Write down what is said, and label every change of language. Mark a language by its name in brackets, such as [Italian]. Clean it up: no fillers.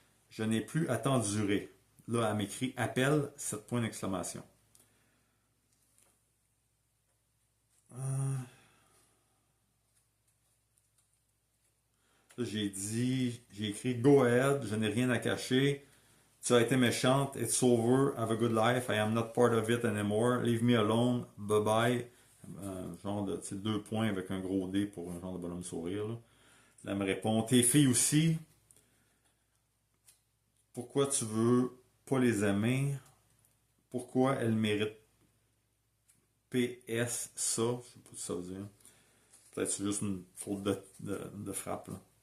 [French] Je n'ai plus à t'endurer. Là, elle m'écrit appel, 7 points d'exclamation. Là, j'ai écrit [English] go ahead, [French] je n'ai rien à cacher. Tu as été méchante, [English] it's over, have a good life, I am not part of it anymore, leave me alone, bye bye. [French] Genre de 2 points avec un gros D pour un genre de bonhomme sourire. Là. Elle me répond, tes filles aussi, pourquoi tu veux pas les aimer? pourquoi elle mérite PS ça. Je sais pas ce que ça veut dire. Peut-être que c'est juste une faute de frappe. Là.